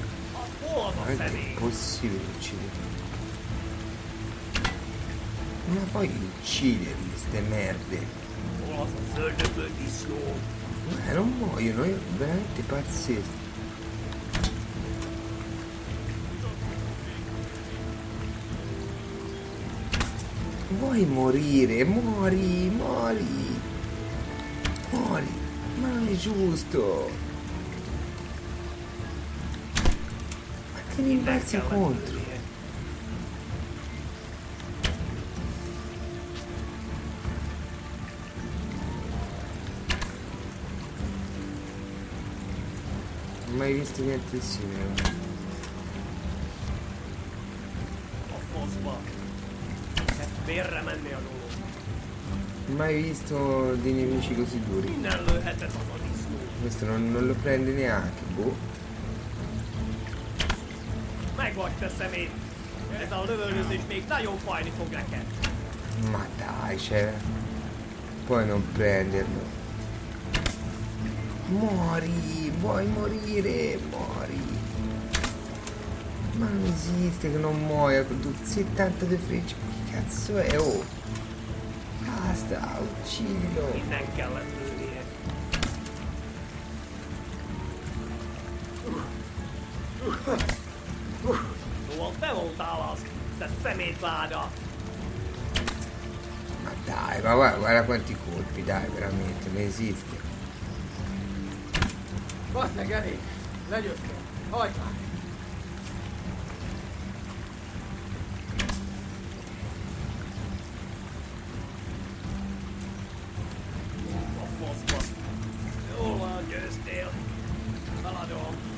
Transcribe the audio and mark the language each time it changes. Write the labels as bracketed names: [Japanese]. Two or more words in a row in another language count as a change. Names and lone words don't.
[Hungarian] Hol az a [Italian] Non è [Hungarian] személy? [Italian] possibile ucciderli. Come puoi ucciderli, ste merde? [Hungarian] Hol az a zöldöböl disznó? [Italian] Non muoiono, è veramente pazzesco. Vuoi morire? Muori, muori. Muori. Ma non è giusto. Ma te ne imbalzi contro. Non ho mai visto niente di simile. [Hungarian] A faszba. Félre menni a dolog. [Italian] Mai visto dei nemici così duri. [Hungarian] Innen lőhetett az a disznó. [Italian] Questo non lo prende neanche, boh. [Hungarian] Megvagy te szemét. Ez a lövöldözés még nagyon fájni fog neked. [Italian] Ma dai, cioè. Puoi non prenderlo. Muori, vuoi morire, muori. Ma non esiste che non muoia con 72 frecce. Che cazzo è? Oh. Basta, uccidilo. [Hungarian] Innen kellett lőnie. Szóval te voltál az, te szemétláda. [Italian] Ma dai, ma guarda quanti colpi, dai, veramente, non esiste. [Hungarian] Basszeg elég. Legyőztél. Hagyd már. A faszba. Jól van, győztél. Haladom.